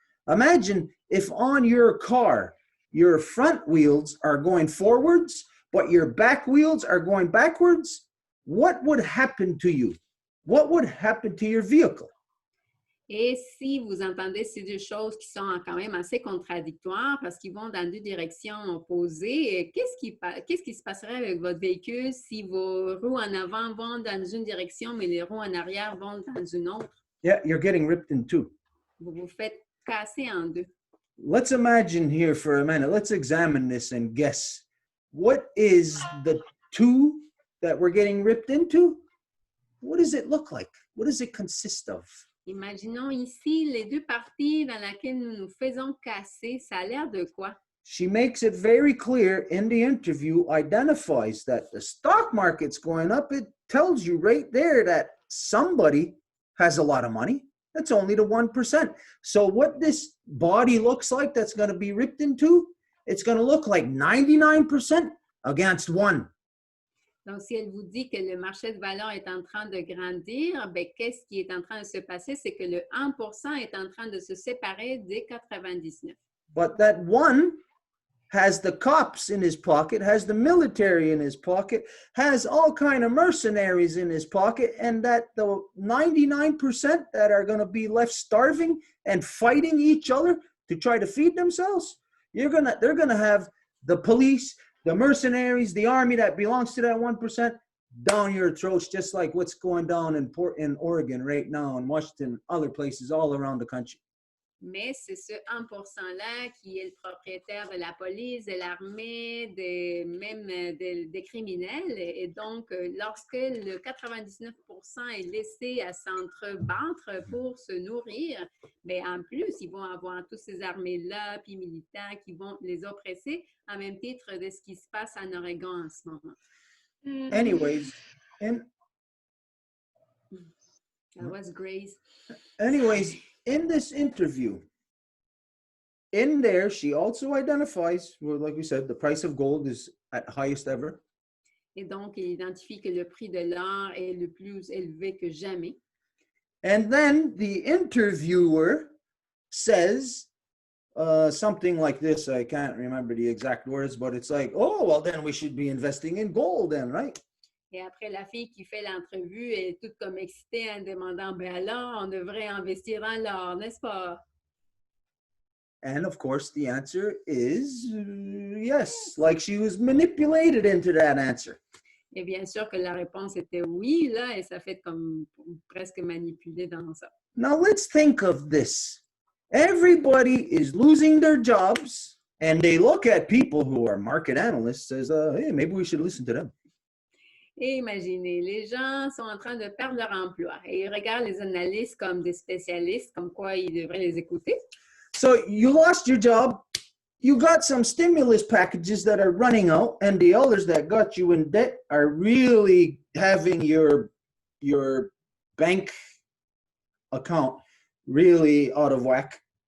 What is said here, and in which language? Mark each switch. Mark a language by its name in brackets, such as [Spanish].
[English] Imagine if on your car, your front wheels are going forwards, but your back wheels are going backwards. What would happen to you? What would happen to your vehicle? [French] Et si vous entendez ces deux choses qui sont quand même assez contradictoires parce qu'ils vont dans deux directions opposées, qu'est-ce qui se passerait avec votre véhicule si vos roues en avant vont dans une direction, mais les roues en arrière vont dans une autre? [English] Yeah, you're getting ripped in two. [French] Vous vous faites casser en deux. [English] Let's imagine here for a minute. Let's examine this and guess. What is the two that we're getting ripped into? What does it look like? What does it consist of? [French] Imaginons ici les deux parties dans lesquelles nous nous faisons casser. Ça a l'air de quoi? [English] She makes it very clear in the interview, identifies that the stock market's going up. It tells you right there that somebody has a lot of money. That's only the 1%. So what this body looks like that's going to be ripped into, it's going to look like 99% against 1. [French] Donc, si elle vous dit que le marché de valeur est en train de grandir, bien, qu'est-ce qui est en train de se passer? C'est que le 1% est en train de se séparer des 99. [English] But that 1 has the cops in his pocket, has the military in his pocket, has all kind of mercenaries in his pocket, and that the 99% that are going to be left starving and fighting each other to try to feed themselves, they're going to have the police, the mercenaries, the army that belongs to that 1% down your throats, just like what's going down in Oregon right now, in Washington, other places all around the country. [French] Mais c'est ce 1%-là qui est le propriétaire de la police, de l'armée, même des criminels. Et donc, lorsque le 99% est laissé à s'entrebattre pour se nourrir, bien, en plus, ils vont avoir toutes ces armées-là, puis militants qui vont les oppresser, en même titre de ce qui se passe en Oregon en ce moment. [English] Anyways, That was Grace. Anyways, in this interview, in there, she also identifies, well, like we said, the price of gold is at highest ever. [French] Et donc, il identifie que le prix de l'or est le plus élevé que jamais. [English] And then the interviewer says something like this. I can't remember the exact words, but it's like, oh, well, then we should be investing in gold then, right? [French] Et après, la fille qui fait l'entrevue est toute comme excitée en demandant, ben alors, on devrait investir dans l'or, n'est-ce pas? [English] And of course, the answer is yes, like she was manipulated into that answer. [French] Et bien sûr que la réponse était oui, là, et ça fait comme presque manipulé dans ça. [English] Now let's think of this. Everybody is losing their jobs, and they look at people who are market analysts as, hey, maybe we should listen to them. [French] Et imaginez, les gens sont en train de perdre leur emploi et ils regardent les analystes comme des spécialistes, comme quoi ils devraient les écouter. [English] So you lost your job, you got some stimulus packages that are running out, and the others that got you in debt are really having your bank account really out of whack.